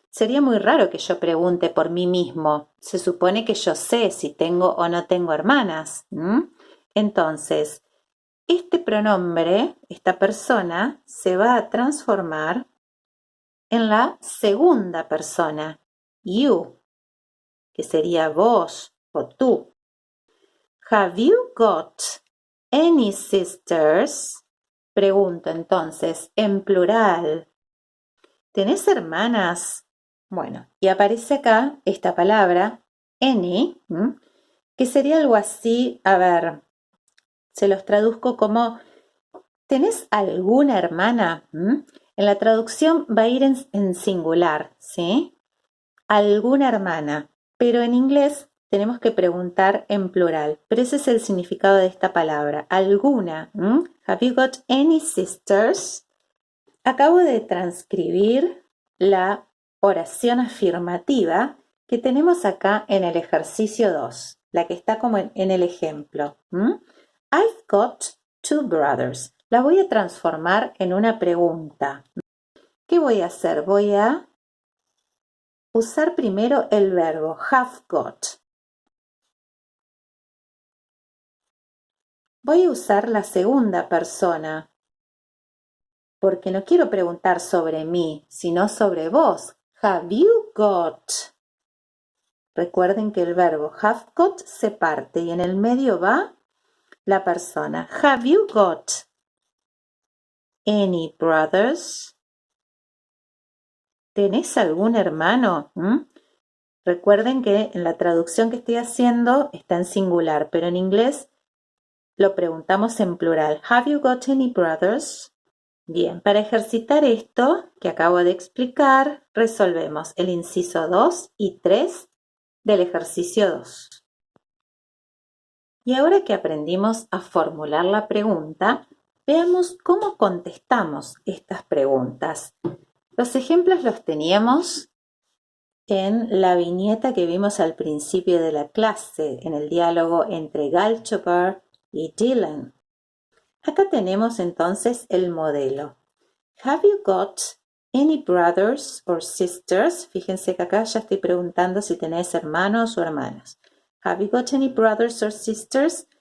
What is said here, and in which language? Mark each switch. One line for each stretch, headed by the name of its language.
Spanish: Sería muy raro que yo pregunte por mí mismo. Se supone que yo sé si tengo o no tengo hermanas. Entonces, este pronombre, esta persona, se va a transformar en la segunda persona, you, que sería vos o tú.
English: Have you got any sisters?
Spanish: Pregunto entonces en plural. ¿Tenés hermanas? Bueno, y aparece acá esta palabra, any, que sería algo así, a ver, se los traduzco como, ¿tenés alguna hermana? En la traducción va a ir en singular, ¿sí? Alguna hermana, pero en inglés tenemos que preguntar en plural, pero ese es el significado de esta palabra, alguna.
English: Have you got any sisters?
Spanish: Acabo de transcribir la oración afirmativa que tenemos acá en el ejercicio 2, la que está como en el ejemplo.
English: I've got two brothers.
Spanish: La voy a transformar en una pregunta. ¿Qué voy a hacer? Voy a usar primero el verbo have got. Voy a usar la segunda persona, porque no quiero preguntar sobre mí, sino sobre vos.
English: Have you got?
Spanish: Recuerden que el verbo have got se parte y en el medio va la persona.
English: Have you got any brothers?
Spanish: ¿Tenés algún hermano? Recuerden que en la traducción que estoy haciendo está en singular, pero en inglés lo preguntamos en plural.
English: Have you got any brothers?
Spanish: Bien, para ejercitar esto que acabo de explicar, resolvemos el inciso 2 y 3 del ejercicio 2. Y ahora que aprendimos a formular la pregunta, veamos cómo contestamos estas preguntas. Los ejemplos los teníamos en la viñeta que vimos al principio de la clase, en el diálogo entre Galchoper y Dylan. Acá tenemos entonces el modelo.
English: Have you got any brothers or sisters?
Spanish: Fíjense que acá ya estoy preguntando si tenés hermanos o hermanas.
English: Have you got any brothers or sisters?